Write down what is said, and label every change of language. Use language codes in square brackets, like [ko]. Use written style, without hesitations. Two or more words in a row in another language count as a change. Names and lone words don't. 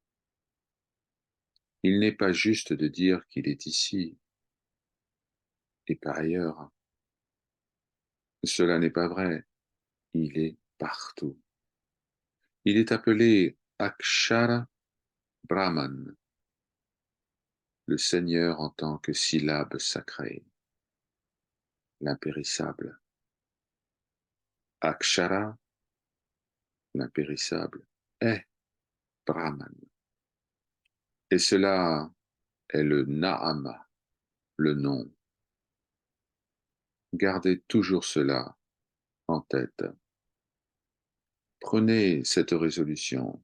[fr] Il n'est pas juste de dire qu'il est ici et par ailleurs. Cela n'est pas vrai. Il est partout. Il est appelé [sa] अक्षर ब्रह्मन्, [fr] le Seigneur en tant que syllabe sacrée, l'impérissable. Akshara, l'impérissable, est Brahman. Et cela est le Nahama, le nom. Gardez toujours cela en tête. Prenez cette résolution.